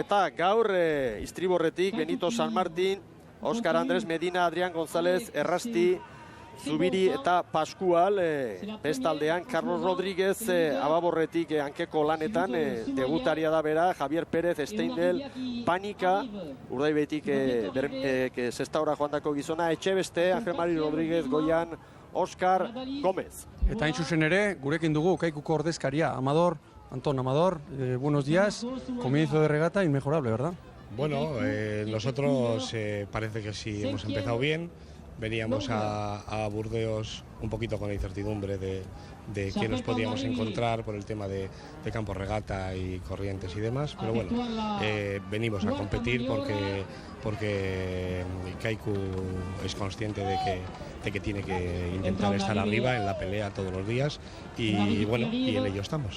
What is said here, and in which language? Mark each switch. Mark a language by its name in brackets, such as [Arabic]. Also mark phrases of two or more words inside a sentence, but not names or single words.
[Basque] Eta gaur Istriborretik, Benito San Martin, Óscar Andrés Medina, Adrián González, Errasti, Zubiri eta Pascual, bestaldean Carlos Rodríguez Ababorretik hankeko lanetan, debutaria da bera, Javier Pérez, Steindel, Panika, Urdaibetik Sestaura joandako gizona, Etxebeste, Ángel Mari Rodríguez, Goian, Óscar Gómez. Eta hain zuzen ere, gurekin dugu Kaikuko ordezkaria, [Spanish] Antón Amador, buenos días, comienzo de regata inmejorable, ¿verdad? Bueno, nosotros parece que sí hemos empezado bien. Veníamos a Burdeos un poquito con la incertidumbre de qué nos podíamos encontrar por el tema de campo regata y corrientes y demás, pero bueno, venimos a competir porque Kaiku es consciente de que tiene que intentar estar arriba en la pelea todos los días y bueno, y en ello estamos.